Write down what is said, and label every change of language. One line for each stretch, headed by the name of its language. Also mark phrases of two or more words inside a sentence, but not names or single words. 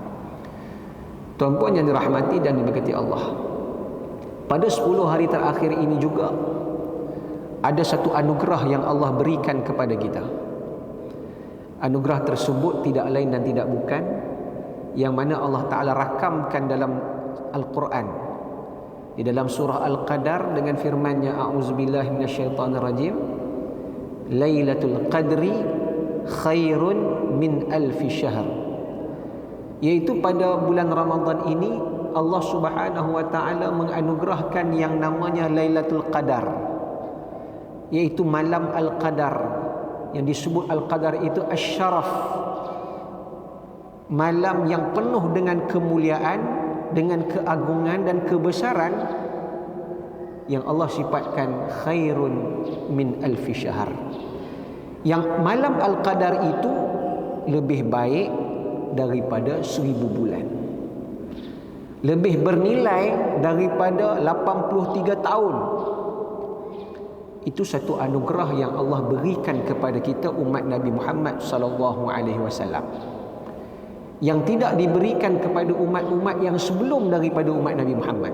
Malay: Tuan-puan yang dirahmati dan diberkati Allah, pada 10 hari terakhir ini juga ada satu anugerah yang Allah berikan kepada kita. Anugerah tersebut tidak lain dan tidak bukan yang mana Allah Ta'ala rakamkan dalam Al-Quran, di dalam surah Al-Qadar dengan firman-Nya,
Arabic: أعوذ بالله من الشيطان الرجيم ليلة القدر خير من ألف شهر.
Malay: Iaitu pada bulan Ramadan ini Allah
Arabic: سبحانه وتعالى
Malay: menganugerahkan yang namanya Lailatul Qadar, iaitu malam Al-Qadar. Yang disebut Al-Qadar itu asy-syaraf, malam yang penuh dengan kemuliaan, dengan keagungan dan kebesaran, yang Allah sifatkan
Arabic: خير من ألف شهر.
Malay: Yang malam Al-Qadar itu lebih baik daripada 1000 bulan, lebih bernilai daripada 83 tahun. Itu satu anugerah yang Allah berikan kepada kita umat Nabi Muhammad
Arabic: صلى الله عليه وسلم,
Malay: yang tidak diberikan kepada umat-umat yang sebelum daripada umat Nabi Muhammad.